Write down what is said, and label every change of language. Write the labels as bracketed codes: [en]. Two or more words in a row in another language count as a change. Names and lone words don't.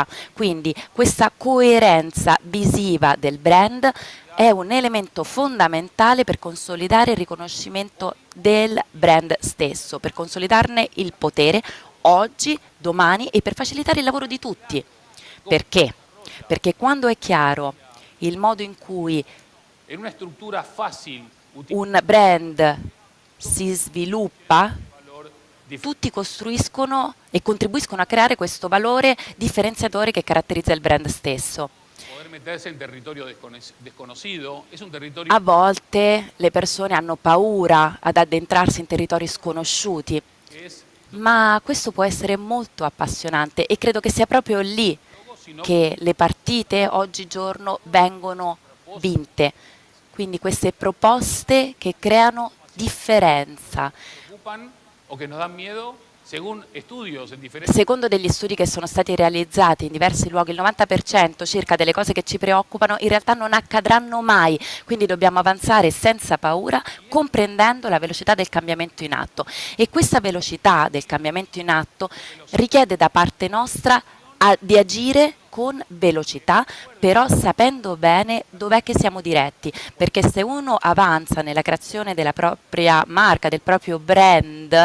[it] Quindi questa coerenza visiva del brand è un elemento fondamentale per consolidare il riconoscimento del brand stesso, per consolidarne il potere oggi, domani e per facilitare il lavoro di tutti. Perché? Perché quando è chiaro il modo in cui [es] en una estructura fácil [it] un brand si sviluppa, [es] valor [it] tutti costruiscono e contribuiscono a creare questo valore differenziatore che caratterizza il brand stesso. [es] poder meterse en territorio desconocido es un territorio [it] A volte le persone hanno paura ad addentrarsi in territori sconosciuti, [es] que es [it] ma questo può essere molto appassionante e credo che sia proprio lì [es] sino [it] che le partite oggigiorno vengono vinte. Quindi queste proposte che creano differenza. [es] que ocupan o que nos dan miedo según estudios en diferentes [it] Secondo degli studi che sono stati realizzati in diversi luoghi, il 90% circa delle cose che ci preoccupano in realtà non accadranno mai, quindi dobbiamo avanzare senza paura, comprendendo la velocità del cambiamento in atto. E questa velocità del cambiamento in atto richiede da parte nostra di agire con velocità, però sapendo bene dov'è che siamo diretti, perché se uno avanza nella creazione della propria marca, del proprio brand,